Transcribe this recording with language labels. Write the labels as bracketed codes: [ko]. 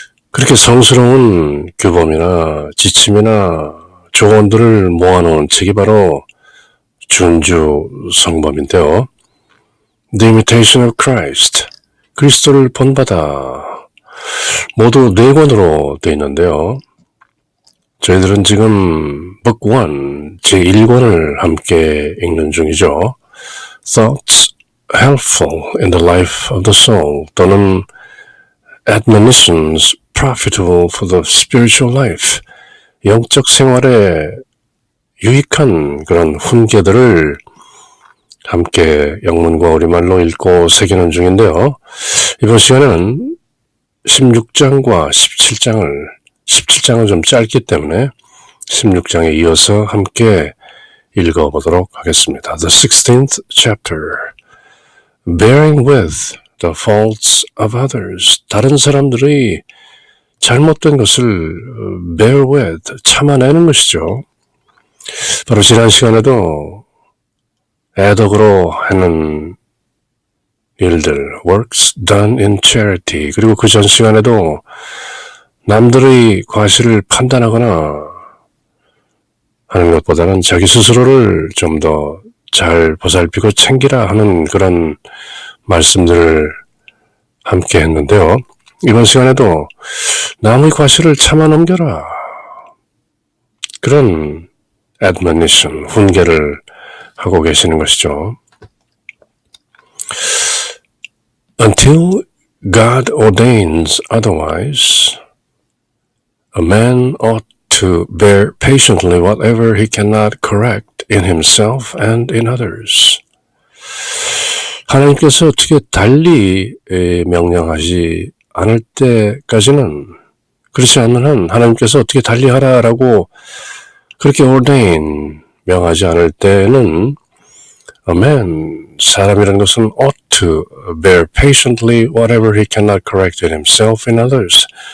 [ko] 그렇게 성스러운 규범이나 지침이나 조언들을 모아놓은 책이 바로 준주 성범인데요. The Imitation of Christ, 그리스도를 본받아, 모두 4권으로 되어 있는데요. 저희들은 지금 Book 1, 제1권을 함께 읽는 중이죠. [en] Thoughts helpful in the life of the soul, 또는 Admonitions profitable for the spiritual life, [ko] 영적 생활에 유익한 그런 훈계들을 함께 영문과 우리말로 읽고 새기는 중인데요. 이번 시간에는 16장과 17장은 좀 짧기 때문에 16장에 이어서 함께 읽어보도록 하겠습니다. [en] The 16th chapter, Bearing with the faults of others, [ko] 다른 사람들의 잘못된 것을 [en] bear with, [ko] 참아내는 것이죠. 바로 지난 시간에도 애덕으로 하는 일들, [en] works done in charity, [ko] 그리고 그 전 시간에도 남들의 과실을 판단하거나 하는 것보다는 자기 스스로를 좀 더 잘 보살피고 챙기라 하는 그런 말씀들을 함께 했는데요. 이번 시간에도 남의 과실을 참아 넘겨라, 그런 admonition, 훈계를 하고 계시는 것이죠. [en] Until God ordains otherwise, a man ought to bear patiently whatever he cannot correct in himself and in others. [ko] 하나님께서 어떻게 달리 명령하지 않을 때까지는, 그렇지 않는 한 하나님께서 어떻게 달리 하라라고 그렇게 ordain, 명하지 않을 때는 [en] a man, [ko] 사람이라는 것은 [en] ought to bear patiently whatever he cannot correct in himself and others.